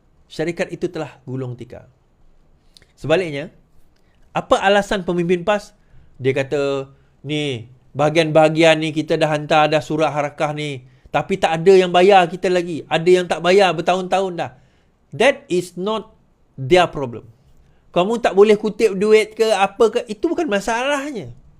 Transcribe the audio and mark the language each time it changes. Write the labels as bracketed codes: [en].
[ms] Syarikat itu telah gulung tikar. Sebaliknya, apa alasan pemimpin PAS? Dia kata, ni, bahagian-bahagian ni kita dah hantar dah surat Harakah ni. Tapi tak ada yang bayar kita lagi. Ada yang tak bayar bertahun-tahun dah. [en] That is not their problem. [ms] Kamu tak boleh kutip duit ke apa ke, itu bukan masalahnya.